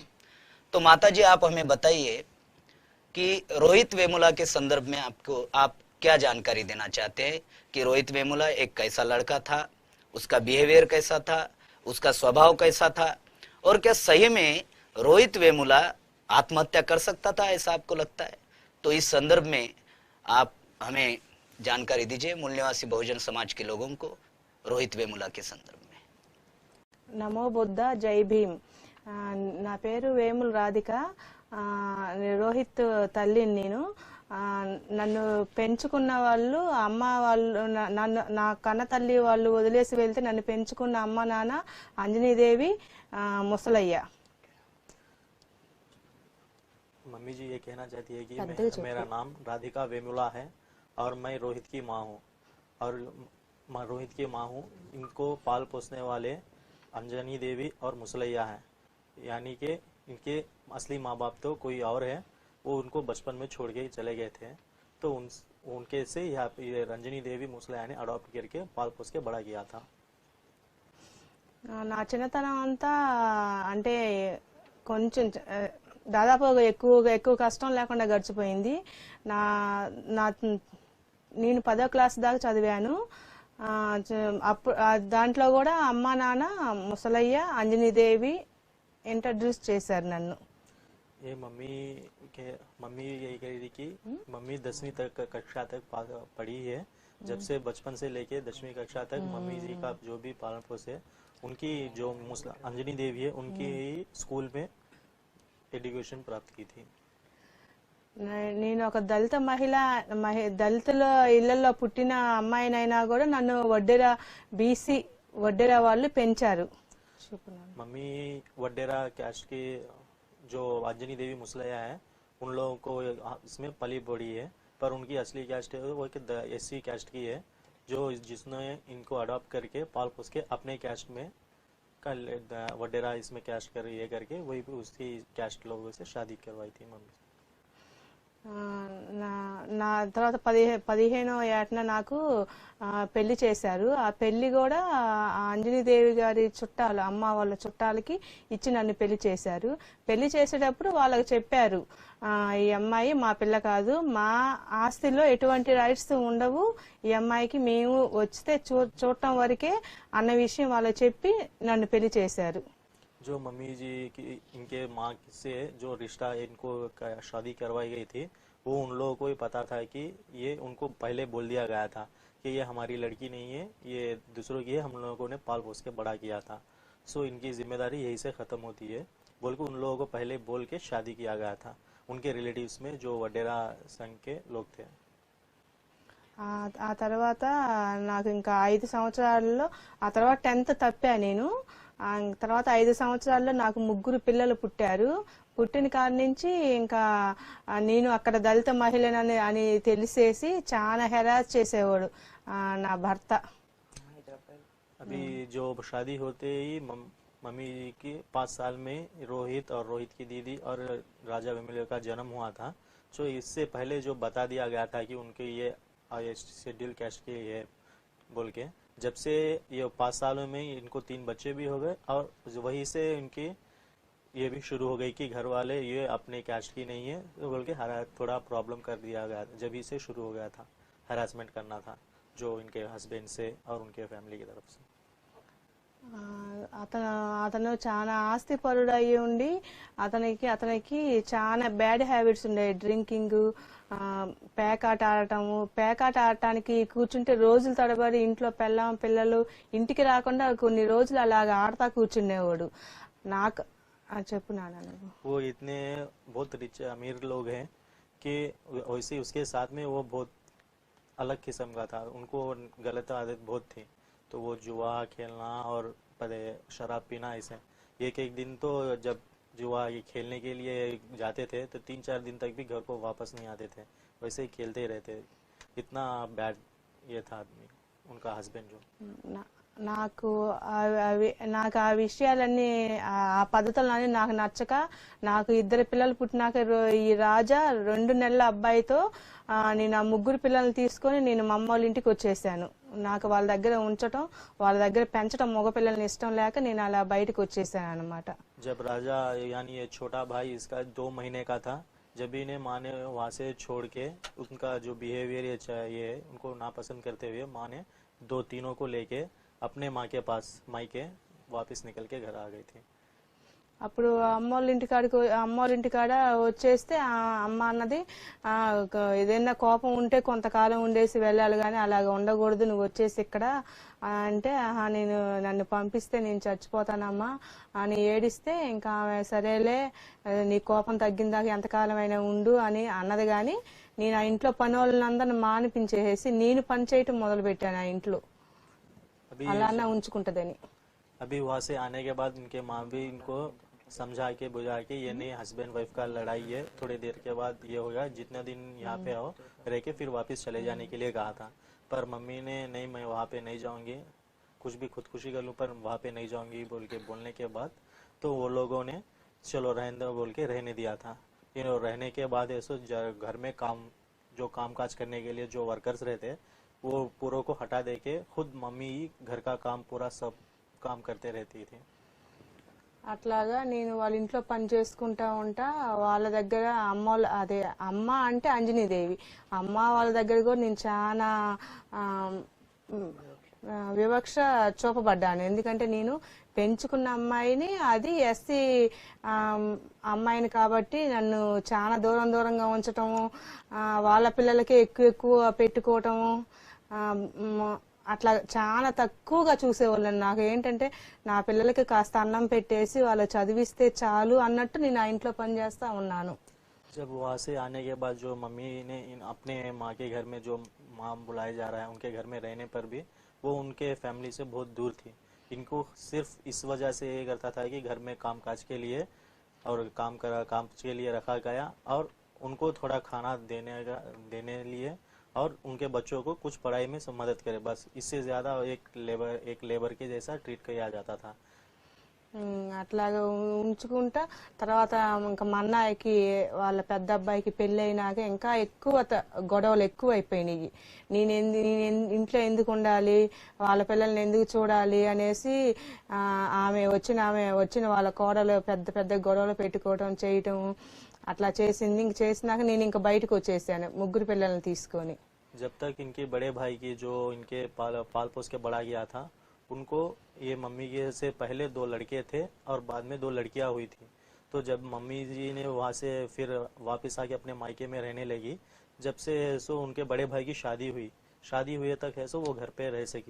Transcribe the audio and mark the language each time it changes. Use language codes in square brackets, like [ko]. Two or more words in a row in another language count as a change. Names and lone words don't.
[hi] तो माता जी, आप हमें बताइए कि रोहित वेमुला के संदर्भ में आप क्या जानकारी देना चाहते हैं कि रोहित वेमुला एक कैसा लड़का था, उसका बिहेवियर कैसा था, उसका स्वभाव कैसा था, और क्या सही में रोहित वेमुला आत्महत्या कर सकता था, ऐसा आपको लगता है? तो इस संदर्भ में आप हमें जानकारी दीजिए, मूल निवासी बहुजन समाज के लोगों को, रोहित वेमुला के संदर्भ में। नमो बुद्ध, जय भीम। [te] నా పేరు వేముల రాధిక. రోహిత్ తల్లిని నేను. నన్ను పెంచుకున్న వాళ్ళు, అమ్మ వాళ్ళు, నన్ను నా కన్న తల్లి వాళ్ళు వదిలేసి వెళ్తే నన్ను పెంచుకున్న అమ్మ నాన్న అంజనీదేవి, ముసలయ్య. [hi] मम्मी जी ये कहना चाहती है कि मेरा नाम राधिका वेमुला है और मैं रोहित की माँ हूँ, और मैं रोहित की माँ हूँ। इनको पाल पोसने वाले अंजनी देवी और मुसलैया हैं, यानी कि इनके असली माँ बाप तो कोई और है, वो उनको बचपन में छोड़ के चले गए थे। तो उनके से यहाँ पे रंजनी देवी मुसलैया ने अडॉप्ट करके पाल पोस के बड़ा किया था। [te] నా చిన్నతనం అంతా అంటే కొంచెం దాదాపు ఎక్కువ కష్టం లేకుండా గడిచిపోయింది. నేను 10వ క్లాస్ దాకా చదివాను. అప్పుడు దాంట్లో కూడా అమ్మ నాన్న ముసలయ్య, అంజనీదేవి ఇంట్రడ్యూస్ చేశారు నన్ను. [hi] ये मम्मी यही कह रही थी कि मम्मी 10वीं तक कक्षा तक पढ़ी है। जब से बचपन से लेके 10वीं कक्षा तक मम्मी जी का जो भी पालन पोष है, उनकी जो अंजनी देवी है, उनकी स्कूल में एजुकेशन प्राप्त की थी। [te] నేను ఒక దళిత దళితుల ఇళ్లలో పుట్టిన అమ్మాయినైనా కూడా నన్ను వడ్డెరా బీసీ వడ్డెరా వాళ్ళు పెంచారు. [hi] मम्मी वडेरा कैस्ट की जो अंजनी देवी मुसलैया है, उन लोगों को इसमें पली बढ़ी है, पर उनकी असली कैस्ट है वो [en] SC caste [hi] की है, जो जिसने इनको अडॉप्ट करके पाल पोस के अपने कैस्ट में वडेरा इसमें कैस्ट कर ये करके वही उसकी कैस्ट लोगों से शादी करवाई थी मम्मी। [te] నా తర్వాత 15వ ఏటన నాకు పెళ్లి చేశారు. ఆ పెళ్లి కూడా అంజనీదేవి గారి చుట్టాలు, అమ్మ వాళ్ళ చుట్టాలకి ఇచ్చి నన్ను పెళ్లి చేశారు. పెళ్లి చేసేటప్పుడు వాళ్ళకి చెప్పారు, ఈ అమ్మాయి మా పిల్ల కాదు, మా ఆస్తిలో ఎటువంటి రైట్స్ ఉండవు, ఈ అమ్మాయికి మేము వస్తే చూడటం వరకే అన్న విషయం వాళ్ళకి చెప్పి నన్ను పెళ్లి చేశారు. जो मम्मी जी की इनके माँ से जो रिश्ता इनको शादी करवाई गई थी, वो उन लोगों को ही पता था कि ये उनको पहले बोल दिया गया था कि ये हमारी लड़की नहीं है, ये दूसरों की है, हम लोगों ने पाल पोस के बड़ा किया था। सो इनकी जिम्मेदारी यही से ख़त्म होती है बोल के उन लोगों को पहले बोल के शादी किया गया था, उनके रिलेटिव्स में जो वडेरा संघ के लोग थे। ఆ తర్వాత నాకు ఇంకా 5 సంవత్సరాల్లో, ఆ తర్వాత 10th తప్పా నేను. తర్వాత 5 సంవత్సరాల్లో నాకు 3 పిల్లలు పుట్టారు. పుట్టిన కాడి నుంచి ఇంకా నేను అక్కడ దళిత మహిళనని అని తెలిసేసి చాలా హెరాస్ చేసేవాడు నా భర్త. [hi] अभी जो शादी होते ही मम्मी की 5 साल में रोहित और रोहित की दीदी और राजा वेमुला का जन्म हुआ था। जो इससे पहले जो बता दिया गया था कि उनके ये [en] scheduled caste [hi] के है बोल के, जब से ये 5 सालों में इनको 3 बच्चे भी हो गए और वहीं से इनकी ये भी शुरू हो गई कि घर वाले ये अपने कैस्ट की नहीं है तो बोल के थोड़ा प्रॉब्लम कर दिया गया, जब ही से शुरू हो गया था, हरासमेंट करना था जो इनके हस्बैंड से और उनके फैमिली की तरफ से। [te] అతను చాలా ఆస్తిపరుడు అయి ఉండి అతనికి చాలా [en] bad habits [te] ఉండేవి. డ్రింకింగ్, పేకాట ఆడటము. పేకాట ఆడటానికి కూర్చుంటే రోజుల తడబడి ఇంట్లో పిల్లలు ఇంటికి రాకుండా కొన్ని రోజులు అలాగా ఆడతా కూర్చునేవాడు. నాకు చెప్పు నాన్న. [hi] वो इतने बहुत रिच अमीर लोग हैं कि वैसे उसके साथ में वो बहुत अलग किस्म का था, उनको गलत आदत बहुत थी, तो वो जुआ खेलना और शराब पीना ऐसे। एक दिन तो जब जुआ ये खेलने के लिए जाते थे तो 3-4 दिन तक भी घर को वापस नहीं आते थे, वैसे ही खेलते ही रहते, इतना बैड ये था आदमी उनका हस्बैंड जो। [te] నాకు ఆ విషయాలన్నీ ఆ పద్ధతులన్నీ నాకు నచ్చక నాకు 2 పిల్లలు పుట్టినాక ఈ రాజా 2 నెలల అబ్బాయితో నేను ఆ 3 పిల్లల్ని తీసుకొని నేను మా అమ్మ వాళ్ళ ఇంటికి వచ్చేసాను. నాకు వాళ్ళ దగ్గర ఉంచటం, వాళ్ళ దగ్గర పెంచడం మగ పిల్లల్ని ఇష్టం లేక నేను అలా బయటకు వచ్చేసాను అన్నమాట. [hi] जब राजा यानी ये छोटा भाई इसका 2 महीने का था, जब इन्हें माँ ने वहाँ से छोड़ के उनका जो बिहेवियर ये उनको नापसंद करते हुए माँ ने 2 तीनों को लेके अपने माँ के पास मायके वापस निकल के घर आ गई थी। [te] అప్పుడు అమ్మోళ్ళ ఇంటికాడ వచ్చేస్తే అమ్మ అన్నది ఏదైనా కోపం ఉంటే కొంతకాలం ఉండేసి వెళ్ళాలి కానీ అలాగ ఉండకూడదు, నువ్వు వచ్చేసి ఇక్కడ అంటే నన్ను పంపిస్తే నేను చచ్చిపోతానమ్మా అని ఏడిస్తే ఇంకా ఆమె సరేలే నీ కోపం తగ్గిందాక ఎంతకాలం అయినా ఉండు అని అన్నది. గాని నేను ఆ ఇంట్లో పని వాళ్ళందరిని మానిపించేసి నేను పని చేయటం మొదలు పెట్టాను ఆ ఇంట్లో, అలానే ఉంచుకుంటదని. [hi] अभी वहाँ से आने के बाद इनके माँ भी इनको समझा के बुझा के ये नहीं [en] husband wife [hi] का लड़ाई है, थोड़ी देर के बाद ये होगा, जितने दिन यहाँ पे आओ रह के फिर वापस चले जाने के लिए कहा था, पर मम्मी ने नहीं मैं वहाँ पे नहीं जाऊंगी, कुछ भी खुदकुशी कर लूँ पर वहाँ पे नहीं जाऊंगी बोल के बोलने के बाद तो वो लोगों ने चलो रहने दो बोल के रहने दिया था। रहने के बाद ऐसे घर में जो काम काज करने के लिए जो वर्कर्स रहते वो पूरों को हटा दे के खुद मम्मी घर का काम पूरा सब काम करते रहती थी। [te] అట్లాగా నేను వాళ్ళ ఇంట్లో పని చేసుకుంటా ఉంటా. వాళ్ళ దగ్గర అమ్మ అంటే అంజనీదేవి, అమ్మ వాళ్ళ దగ్గర కూడా నేను చాలా వివక్ష చూపబడ్డాను. ఎందుకంటే నేను పెంచుకున్న అమ్మాయిని, అది ఎస్సీ అమ్మాయిని కాబట్టి నన్ను చాలా దూరంగా ఉంచటము, వాళ్ళ పిల్లలకి ఎక్కువ పెట్టుకోవటము, అట్లా చాలా తక్కువగా చూసేవాళ్ళని. నాకు ఏంటంటే నా పిల్లలకి కాస్త అన్నం పెట్టేసి వాళ్ళు చదివిస్తే చాలు అన్నట్టు నేను ఆ ఇంట్లో పని చేస్తా ఉన్నాను. [hi] जब वहाँ से आने के बाद जो मम्मी ने अपने माँ के घर में जो माँ बुलाया जा रहा है उनके घर में रहने पर भी वो उनके फैमिली से बहुत दूर थी। इनको सिर्फ इस वजह से ये करता था कि घर में कामकाज के लिए और काम के लिए रखा गया और उनको थोड़ा खाना देने लिए और उनके बच्चों को कुछ पढ़ाई में मदद करे, बस इससे ज्यादा एक लेबर के जैसा ट्रीट किया जाता था। [te] అట్లాగా ఉంచుకుంటా. తర్వాత ఇంకా మా అన్నయ్యకి వాళ్ళ పెద్ద అబ్బాయికి పెళ్లి అయినాక ఇంకా ఎక్కువ గొడవలు ఎక్కువ అయిపోయినాయి. నేను ఇంట్లో ఎందుకు ఉండాలి, వాళ్ళ పిల్లల్ని ఎందుకు చూడాలి అనేసి ఆమె వచ్చిన వాళ్ళ కోడలు పెద్ద గొడవలు పెట్టుకోవటం చేయటం అట్లా చేసింది. ఇంక చేసినాక నేను ఇంకా బయటకు వచ్చేసాను 3 పిల్లల్ని తీసుకొని. [hi] जब तक इनके बड़े भाई की जो इनके पाल पोस के बड़ा गया था उनको ये मम्मी के से पहले 2 लड़के थे और बाद में 2 लड़कियां हुई थी। तो जब मम्मी जी ने वहाँ से फिर वापस आके अपने मायके में रहने लगी, जब से सो उनके बड़े भाई की शादी हुई तक है सो वो घर पे रह सकी।